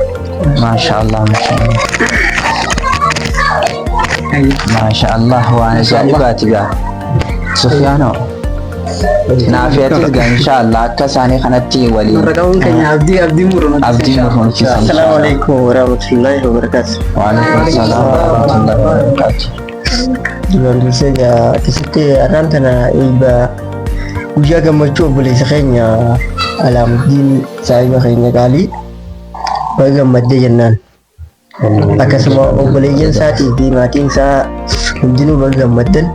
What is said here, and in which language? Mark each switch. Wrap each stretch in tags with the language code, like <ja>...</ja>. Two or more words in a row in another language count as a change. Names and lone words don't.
<ar>Maashaallah.</ar> <om>Maashaallah waan isa dhugaati gaa. Sufyaanoo. Naafiyatis gaa inshaallah akka isaanii kanatti waliin. Warraqaawwan keenya abdii murmuun.</om> <ar>السلام عليكم ورحمة الله وبركاته. وعليكم السلام ورحمة الله وبركاته.</ar> <om>Duraan dursee keessatti arraan tana eebba guyyaa gammachuu obboleessa keenya Alaamuddin saahiba keenya qaalii baga gammaddee jennaan. Akkasuma obboleeyyan isaatii fi maatiin isaa hundinuu baga gammaddan.</om>